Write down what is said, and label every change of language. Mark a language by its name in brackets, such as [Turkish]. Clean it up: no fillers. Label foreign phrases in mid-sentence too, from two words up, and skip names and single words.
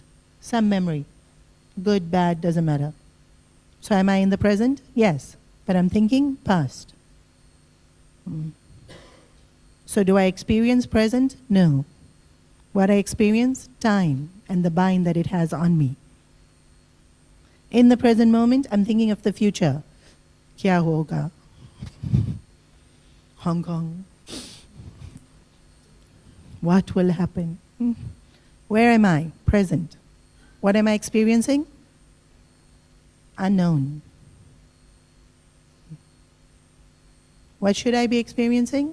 [English] Some memory. Good, bad, doesn't matter. So am I in the present? Yes. But I'm thinking past. So do I experience present? No. What I experience? Time and the bind that it has on me. In the present moment, I'm thinking of the future. [Hindi] क्या होगा? [English] Hong Kong. What will happen? Where am I? Present. What am I experiencing? Unknown. What should I be experiencing?